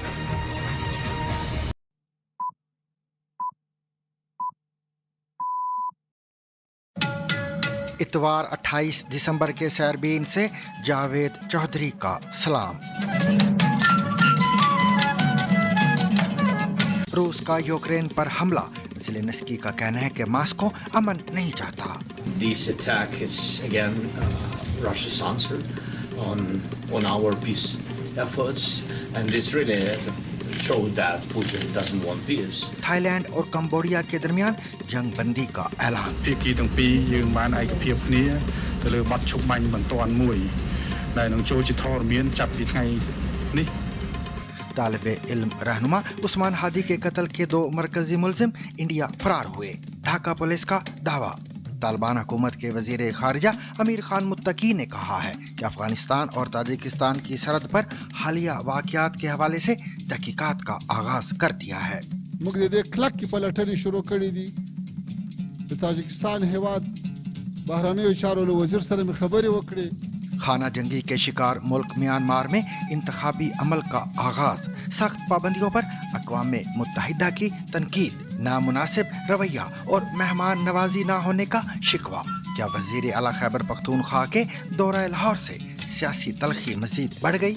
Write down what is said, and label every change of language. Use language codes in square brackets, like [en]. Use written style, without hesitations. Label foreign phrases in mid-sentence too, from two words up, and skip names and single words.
[ur] اتوار 28 دسمبر کے سیربین سے جاوید چوہدری کا سلام. روس کا یوکرین پر حملہ، زیلنسکی کا کہنا ہے کہ ماسکو امن نہیں چاہتا. [en] This attack is again Russia's answer on our peace efforts, and it's really shows that Putin doesn't want peace. [ur] تھائی لینڈ اور کمبوڈیا کے درمیان جنگ بندی کا اعلان. [km] ភាគីទាំងពីរយើងបានឯកភាពគ្នាទៅលើបទឈប់បាញ់បន្ទាន់មួយដែលនឹងចូលជាធរមានចាប់ពីថ្ងៃនេះ [ur] طالبِ علم رہنما عثمان ہادی کے قتل کے 2 مرکزی ملزم انڈیا فرار ہوئے، ڈھاکہ پولیس کا دعویٰ. طالبان حکومت کے وزیر خارجہ امیر خان متقی نے کہا ہے کہ افغانستان اور تاجکستان کی سرحد پر حالیہ واقعات کے حوالے سے تحقیقات کا آغاز کر دیا ہے. [ps] موږ د دې کلک کی پلټنې شروع کړې دي د تاجکستان هیواد بهرنیو چارو له وزیر سره مې خبرې وکړې। [ur] خانہ جنگی کے شکار ملک میانمار میں انتخابی عمل کا آغاز، سخت پابندیوں پر اقوام متحدہ کی تنقید، نامناسب رویہ اور مہمان نوازی نہ ہونے کا شکوہ. کیا وزیر اعلیٰ خیبر پختونخوا کے دورہ لاہور سے سیاسی تلخی مزید بڑھ گئی?